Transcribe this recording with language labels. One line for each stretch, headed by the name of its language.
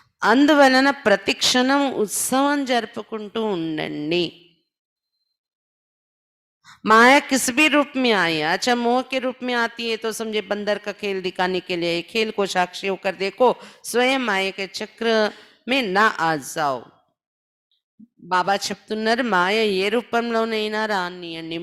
Telugu: అందువలన ప్రతి క్షణం ఉత్సవం జరుపుకుంటూ ఉండండి.
Hindi: माया किस भी रूप में आई है, अच्छा मोह के रूप में आती है तो समझे बंदर का खेल दिखाने के लिए। खेल को साक्षी होकर देखो, स्वयं माया के चक्र में ना आ जाओ.
Telugu: బాబా చెప్తున్నారు, మాయ ఏ రూపంలోనైనా రానియండి.